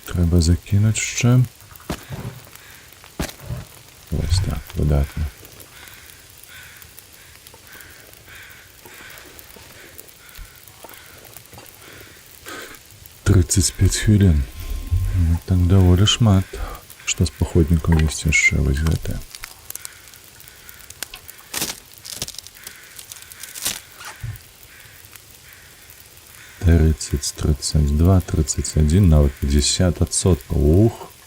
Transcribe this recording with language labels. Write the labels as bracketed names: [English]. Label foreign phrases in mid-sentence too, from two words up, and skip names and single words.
[Ukrainian] Треба закинути ще. Ось так, видатно. Тридцять 5 хвилин. [Belarusian] Ну, так даволі шмат. Што з паходнікаў ёсць яшчэ вось гэта. Тридцать, 32, 31, нават 50%. Ух!